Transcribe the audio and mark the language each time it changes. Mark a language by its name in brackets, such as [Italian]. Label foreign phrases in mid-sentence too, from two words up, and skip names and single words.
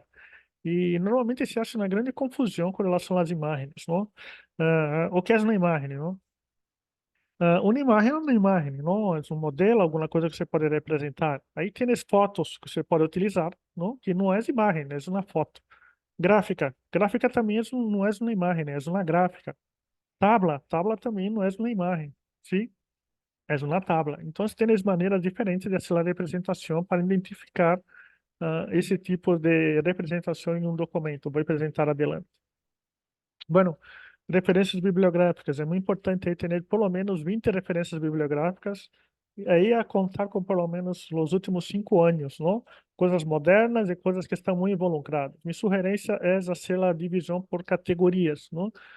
[Portuguese] E normalmente se acha uma grande confusão com relação às imagens, não? O que é uma imagem, não? Uma imagem é uma imagem, não? É um modelo, alguma coisa que você pode representar. Aí tem as fotos que você pode utilizar, não? Que não é imagem, é uma foto. Gráfica. Gráfica também não é uma imagem, é uma gráfica. Tabla. Tabla também não é uma imagem, sim? É uma tabla. Então, tem as maneiras diferentes de fazer a representação para identificar esse tipo de representação em um documento. Vou apresentar [Spanish] adelante. Bueno, [Portuguese] referências bibliográficas. É muito importante aí ter pelo menos 20 referências bibliográficas, e aí a contar com pelo menos os últimos 5 anos, não? Coisas modernas e coisas que estão muito involucradas. Minha sugerência é fazer a divisão por categorias, não?